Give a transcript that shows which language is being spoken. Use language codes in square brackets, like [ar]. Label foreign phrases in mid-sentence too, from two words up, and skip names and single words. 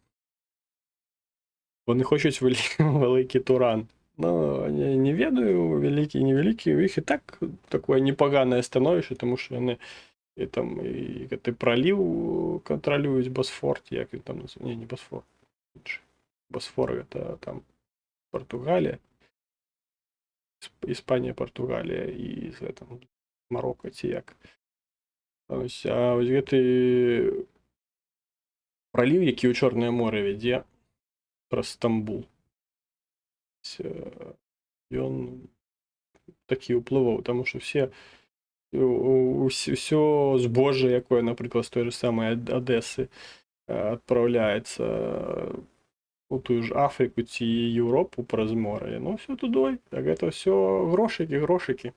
[be] Вони хочуць вялікі туран. Ну, не ведаю, вялікі, невялікі, у іх і так такое непаганае становішча, таму што яны і там і гэты праліў кантралююць, Босфор, як він там называецца, не Босфор, Босфор гэта там Португалія, Іспанія, Португалія і там Марокко ці як. А ось гэты праліў, які ў Чорнае море вядзе праз Стамбул, ён такі ўплываў, таму што ўсё збожжа, якое, напрыклад, з той же самай Адэсы адпраўляецца у тую ж Афрыку ці Еўропу праз море, ну ўсё тудой, так гэта ўсё грошыкі.